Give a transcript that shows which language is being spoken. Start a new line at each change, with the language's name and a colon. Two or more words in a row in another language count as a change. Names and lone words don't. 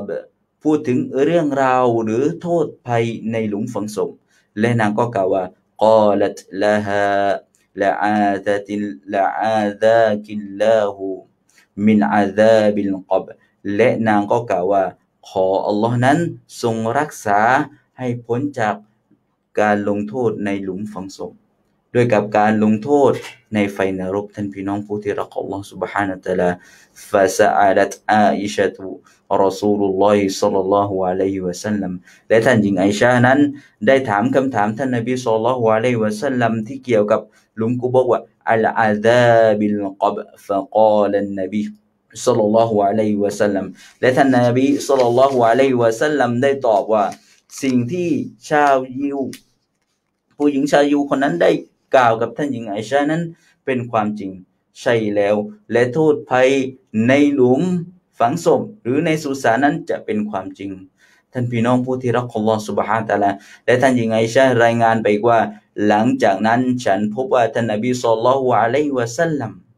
Thai: พูดถึงเรื่องราวหรือโทษภัยในหลุมฝังศพและนางก็กล่าวว่ากอลัตละฮาละอาซากิลลาฮูมินอาซาบิลกับและนางก็กล่าวว่าขออัลลอฮ์นั้นทรงรักษาให้พ้นจากการลงโทษในหลุมฝังศพด้วยกับการลงโทษในไฟนรกท่านพี่น้องผู้ที่รักอัลลอฮ์ سبحانه และ تعالى
Arabic: فسألت عائشة رسول الله صلى الله عليه وسلم
Thai: และท่านหญิงไอชานั้นได้ถามคำถามท่านนบีศ็อลลัลลอฮุอะลัยฮิวะซัลลัมที่เกี่ยวกับหลุมกุโบร์ว่าอัลอาซา บิลกับฟะกาลันนบีศ็อลลัลลอฮุอะลัยฮิวะซัลลัมและท่านนบีศ็อลลัลลอฮุอะลัยฮิวะซัล ลัมได้ตอบว่าสิ่งที่ชาวยิวผู้หญิงชาวยิวคนนั้นได้กล่าวกับท่านหญิงไอชานั้นเป็นความจริงใช่แล้วและโทษภัยในหลุมฝังศพหรือในสุสานนั้นจะเป็นความจริงท่านพี่น้องผู้ที่รักอัลลอฮฺ سبحانه และ تعالى และท่านหญิงไอชารายงานไปว่าหลังจากนั้นฉันพบว่าท่านนบีศ็อลลัลลอฮุอะลัยฮิวะซัลลัม